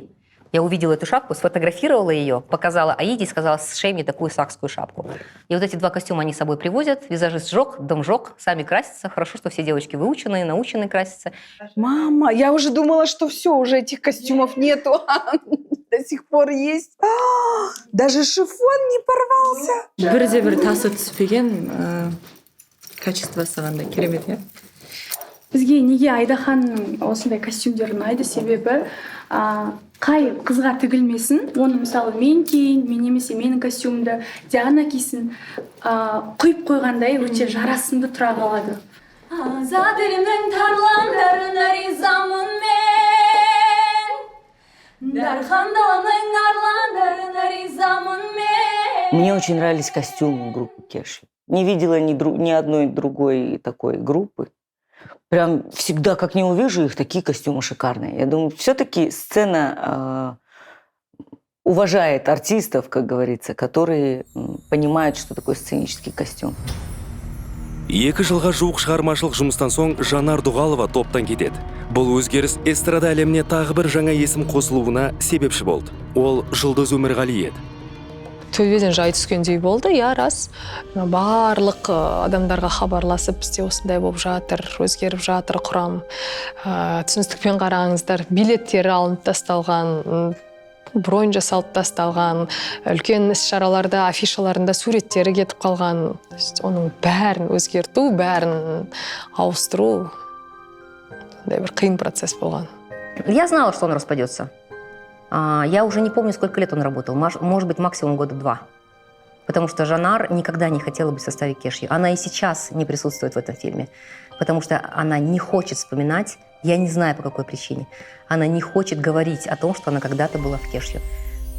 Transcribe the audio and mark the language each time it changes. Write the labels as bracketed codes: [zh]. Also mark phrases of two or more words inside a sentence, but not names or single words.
[ru] Я увидела эту шапку, сфотографировала ее, показала Аиде и сказала, сшей мне такую сакскую шапку. И вот эти 2 костюма они с собой привозят. Визажист жёг, дом жёг, сами красятся. Хорошо, что все девочки выученные, наученные красятся. Мама, я уже думала, что все, уже этих костюмов нету. До сих пор есть. Даже шифон не порвался. [kk] Бірде-бір тасы түспеген качество сағанда керемет, иә? Бізге неге Айдаханның осындай костюмдер ұнайды себебі қай қызға тігілмесін, оны мысалы мен кейін, мен немесе менің костюмды Диана кисін, құйып қойғандай өте жарасымды тұра қалады. Азат елімнің тарландарына ризамын мен. Дархандалымның арландарына ризамын мен. [ru] Мне очень нравились костюмы группы Кеши. Не видела ни одной другой такой группы. Прям всегда, как не увижу их, такие костюмы шикарные. Я думаю, все-таки сцена уважает артистов, как говорится, которые понимают, что такое сценический костюм. [kk] 2 жылға жуық шығармашылық жұмыстан соң Жанар Дұғалова топтан кетеді. Бұл өзгеріс эстрада әлеміне тағы бір жаңа есім қосылуына себепші болды. Ол Жұлдыз Өмірғали еді. Төбеден жай түскендей болды, я рас. Барлық адамдарға хабарласып, бізде осындай болып жатыр, өзгеріп жатыр құрам. Түсіністікпен қараңыздар, билеттері алынып тасталған. бронь жасалып тасталған, үлкен іс-шараларда, афишаларында суреттері кетіп қалған. [ru] То есть [kk] оның бәрін өзгерту, бәрін ауыстыру сондай бір қиын процесс болған. [ru] Я знала, что он распадется. Я уже не помню, сколько лет он работал. Может быть, максимум 2 года. Потому что Жанар никогда не хотела быть в составе Кешью. Она и сейчас не присутствует в этом фильме. Потому что она не хочет вспоминать, я не знаю по какой причине, она не хочет говорить о том, что она когда-то была в Кешью.